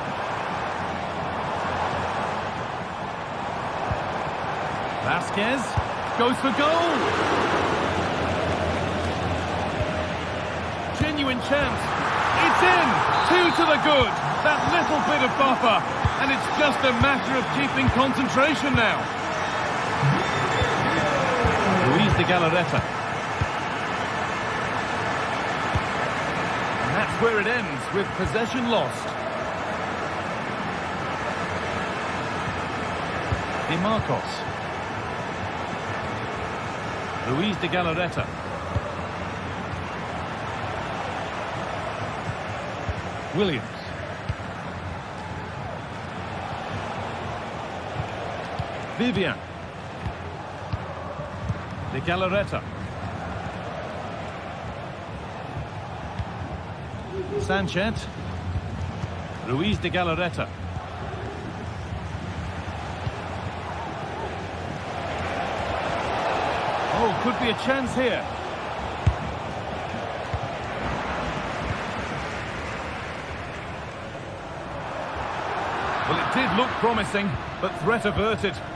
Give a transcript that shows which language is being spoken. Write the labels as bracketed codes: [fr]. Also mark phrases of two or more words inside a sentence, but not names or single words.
[en] Vasquez goes for goal. Genuine chance. It's in! 2 to the good. That little bit of buffer. And it's just a matter of keeping concentration now. Luis de Galarreta. And that's where it ends, with possession lost. De Marcos. Luis de Galarreta. Williams. Vivian. De Galarreta. Sanchez. Luis de Galarreta. Oh, could be a chance here. Well, it did look promising, but threat averted.